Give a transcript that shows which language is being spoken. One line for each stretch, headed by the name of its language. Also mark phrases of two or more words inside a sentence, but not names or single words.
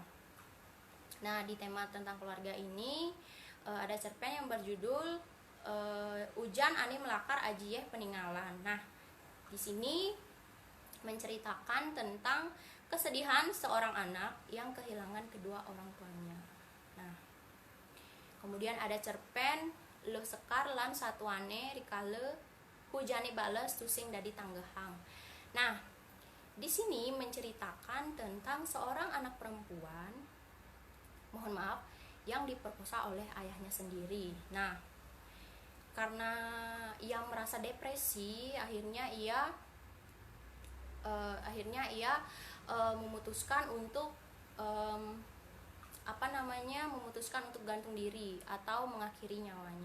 Indonesian: Nah, di tema tentang keluarga ini ada cerpen yang berjudul Ujan Ani Melakar Ajieh Peninggalan. Nah, di sini menceritakan tentang kesedihan seorang anak yang kehilangan kedua orang tuanya. Nah, kemudian ada cerpen Leuh Sekar lan Satuane Rikale Hujane Bales Tusing Dadi Tanggehang. Nah, di sini menceritakan tentang seorang anak perempuan, mohon maaf, yang diperkosa oleh ayahnya sendiri. Nah, karena ia merasa depresi, akhirnya ia memutuskan untuk memutuskan untuk gantung diri atau mengakhiri nyawanya.